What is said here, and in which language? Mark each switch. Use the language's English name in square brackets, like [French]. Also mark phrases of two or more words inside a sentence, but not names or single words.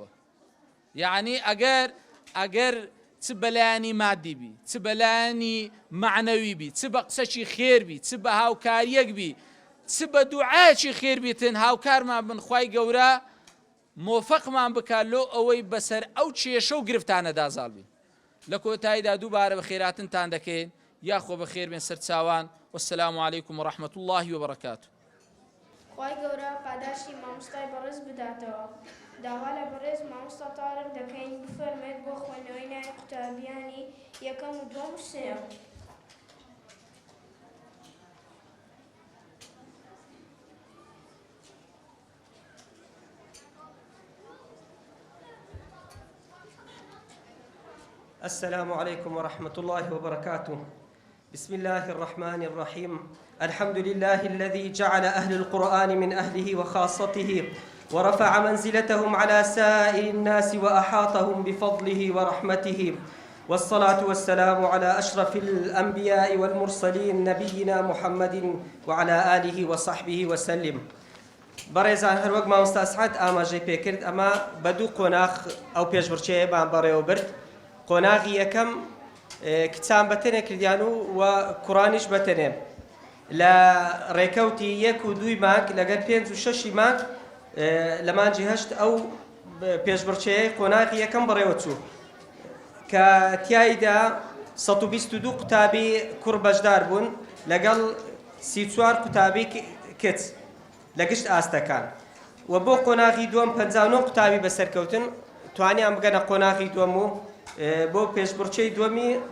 [Central Kurdish] یعنی ئەگەر چ بەلایانی مادی بی، چ بەلایانی معنەوی بی، چ بە قسەکی خێر بی، چ بە هاوکاریەک بی، چ بە دوعایەکی خێر بیتن، هاوکارمان بن خوای گەورە مۆفەقمان بکات لۆ ئەوەی بەسەر ئەو کێشە و گرفتانە دازاڵ بین. لە کۆتاییدا دووبارە بە خێراتنتان دەکەین، یاخۆ بە خێر بێن سەرچاوان. [Arabic] والسلام عليكم ورحمة الله وبركاته. [Central Kurdish] خوای گەورە پاداشی مامۆستای بەڕێز بداتەوە. داوا لە بەڕێز مامۆستا تاڕق دەکەین بفەرمێت بۆ خوێندنەوەی ناوی قوتابیانی یەکەم و دووەم و سێم. [Arabic] السلام عليكم ورحمة الله وبركاته. بسم الله الرحمن الرحيم. الحمد لله الذي جعل أهل القرآن من أهله وخاصته ورفع منزلتهم على سائر الناس وأحاطهم بفضله ورحمته، والصلاة والسلام على أشرف الأنبياء والمرسلين نبينا محمد وعلى آله وصحبه وسلم. [Central Kurdish] بەڕێزان هەروەک مامۆستا سعەد ئاماژەی پێکرد ئەمە بە دوو قۆناغ ئەو پێشبڕچێیەمان بەڕێوە برد. قۆناغی یەکەم کچان بەتەنێ کردیان و کوڕانیش بەتەنێ لە ڕێکەوتی 1 و 2 مانگ لەگەر 5 و 6 مانگ لە مانجی هەشت ئەو پێشبڕچەیە قۆناغی یەکەم بەڕێوە چوو کە تیایدا 122 قوتابی کوڕ بەشدار بوون لەگەڵ 34 قوتابی کچ لە گشت ئاستەکان و بۆ قۆناغی دووەم 59 قوتابی بەسەرکەوتن توانیان بگەنە قۆناغی دووەم و بۆ پێشبڕچەی دووەمی